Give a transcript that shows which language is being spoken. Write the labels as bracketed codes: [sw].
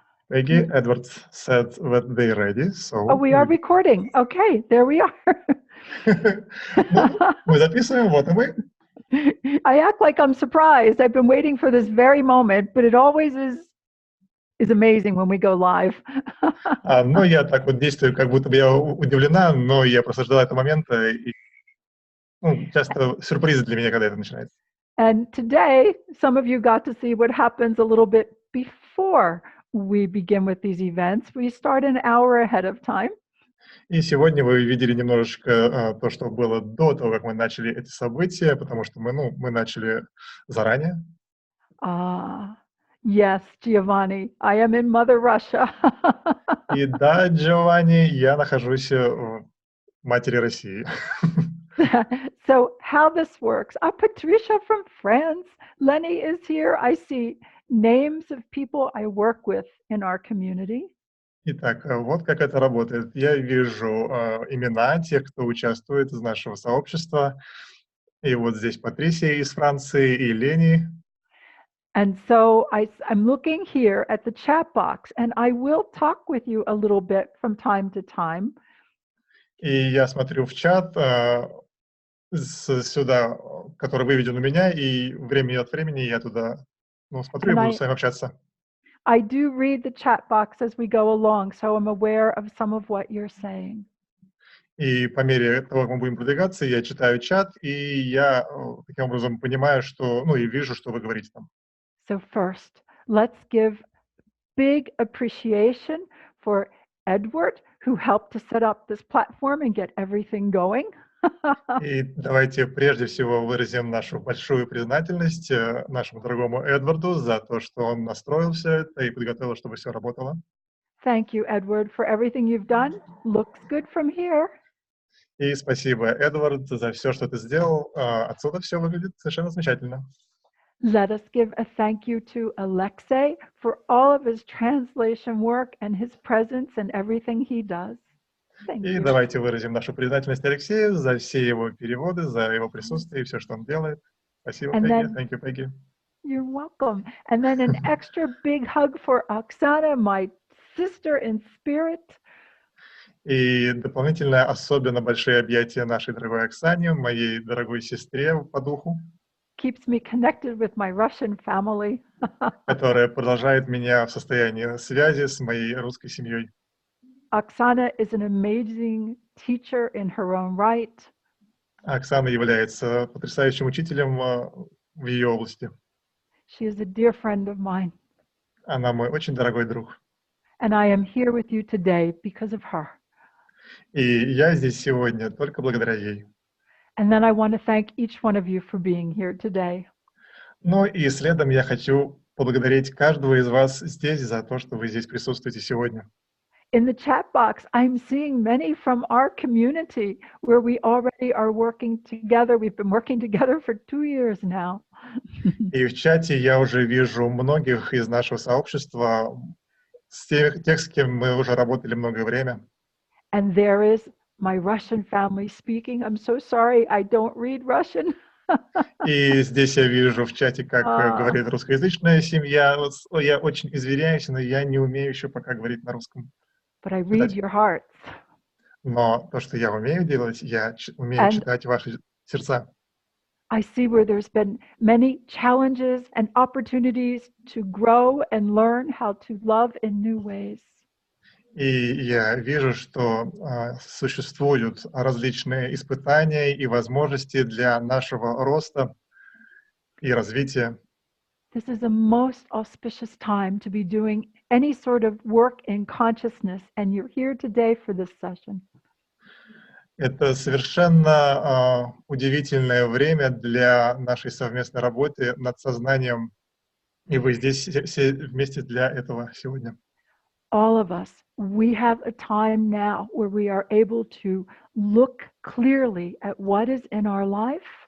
[en] Peggy, Edward said that they're ready, so... Oh, we are recording. Okay, there we are. [ru] Ну, мы записываем, вот и мы. [en] I act like I'm surprised. I've been waiting for this very moment, but it always is amazing when we go live. [ru] Ну, я так вот действую, как будто бы я удивлена, но я просто ждала этого момента, и часто сюрпризы для меня, когда это начинается. [en] And today, some of you got to see what happens a little bit before we begin with these events. We start an hour ahead of time. [ru] И сегодня вы видели немножечко то, что было до того, как мы начали эти события, потому что мы начали заранее. [en] Yes, Giovanni, I am in Mother Russia. [ru] И да, Джованни, я нахожусь в матери России. [en] So how this works? Patricia from France. Lenny is here. I see names of people I work with in our community. [ru] Итак, вот как это работает. Я вижу имена тех, кто участвует из нашего сообщества. И вот здесь Патрисия из Франции и Лени. [en] And so I'm looking here at the chat box, and I will talk with you a little bit from time to time. [ru] И я смотрю в чат сюда, который выведен у меня, и время от времени я туда смотрю и буду с вами общаться. [en] I do read the chat box as we go along, so I'm aware of some of what you're saying. [ru] И по мере того, как мы будем продвигаться, я читаю чат, и я таким образом понимаю, что, и вижу, что вы говорите там. [en] So first, let's give big appreciation for Edward, who helped to set up this platform and get everything going. [ru] И давайте прежде всего выразим нашу большую признательность нашему дорогому Эдварду за то, что он настроил все это и подготовил, чтобы все работало. [en] Thank you, Edward, for everything you've done. Looks good from here. [ru] И спасибо, Эдвард, за все, что ты сделал. Отсюда все выглядит совершенно замечательно. [en] Let us give a thank you to Alexei for all of his translation work and his presence and everything he does. Thank [ru] И [en] you. [ru] давайте выразим нашу признательность Алексею за все его переводы, за его присутствие и все, что он делает. Спасибо, Peggi. [en] Thank you, Peggi. You're welcome. And then an extra big hug for Oksana, my sister in spirit. [ru] И дополнительно особенно большие объятия нашей дорогой Оксане, моей дорогой сестре по духу. [en] Keeps me connected with my Russian family. [ru] Которая продолжает меня в состоянии связи с моей русской семьей. [en] Oksana is an amazing teacher in her own right. [ru] Оксана является потрясающим учителем в ее области. [en] She is a dear friend of mine. [ru] Она мой очень дорогой друг. [en] And I am here with you today because of her. [ru] И я здесь сегодня только благодаря ей. [en] And then I want to thank each one of you for being here today. [ru] Ну и следом я хочу поблагодарить каждого из вас здесь за то, что вы здесь присутствуете сегодня. [en] In the chat box, I'm seeing many from our community where we already are working together. We've been working together for 2 years now. [ru] И в чате я уже вижу многих из нашего сообщества, тех, с кем мы уже работали многое время. [en] And there is my Russian family speaking. I'm so sorry, I don't read Russian. [ru] И здесь я вижу в чате, как говорит русскоязычная семья. Я очень извиняюсь, но я не умею еще пока говорить на русском. [en] But I read your hearts. [ru] Но то, что я умею делать, я умею читать ваши сердца. [en] I see where there's been many challenges and opportunities to grow and learn how to love in new ways. [ru] И я вижу, что существуют различные испытания и возможности для нашего роста и развития. [en] This is a most auspicious time to be doing any sort of work in consciousness, and you're here today for this session. [ru] Это совершенно удивительное время для нашей совместной работы над сознанием, и вы здесь все вместе для этого сегодня. [en] All of us, we have a time now where we are able to look clearly at what is in our life.